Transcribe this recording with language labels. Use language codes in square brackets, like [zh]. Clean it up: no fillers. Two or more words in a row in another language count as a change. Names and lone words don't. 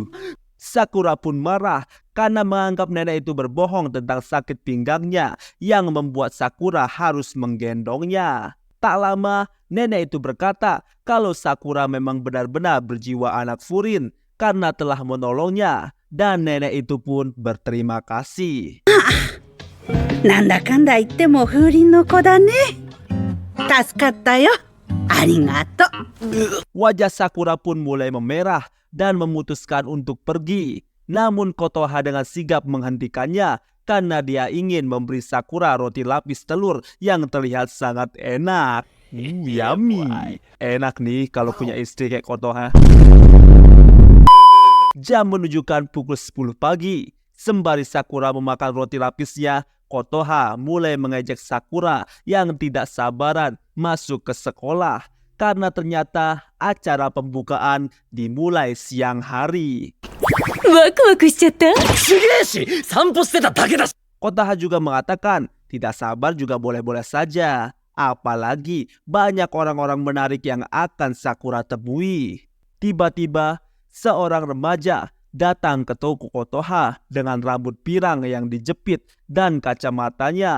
[id] Sakura pun marah karena menganggap nenek itu berbohong tentang sakit pinggangnya yang membuat Sakura harus menggendongnya. Tak lama, nenek itu berkata kalau Sakura memang benar-benar berjiwa anak Furin karena telah menolongnya. Dan nenek itu pun berterima kasih. [ja] なんだかんだ言っても風鈴の子だね。助かったよ。ありがとう。 [id] Wajah Sakura pun mulai memerah dan memutuskan untuk pergi. Namun Kotoha dengan sigap menghentikannya karena dia ingin memberi Sakura roti lapis telur yang terlihat sangat enak. Yummy. Enak nih kalau punya istri kayak Kotoha. Jam menunjukkan pukul 10 pagi. Sembari Sakura memakan roti lapisnya, Kotoha mulai mengejek Sakura yang tidak sabaran masuk ke sekolah. Karena ternyata acara pembukaan dimulai siang hari. [ja] ワクワクしちゃった。 [id] Kotoha juga mengatakan tidak sabar juga boleh-boleh saja. Apalagi banyak orang-orang menarik yang akan Sakura temui. Tiba-tiba seorang remaja datang ke toko Kotoha dengan rambut pirang yang dijepit dan kacamatanya.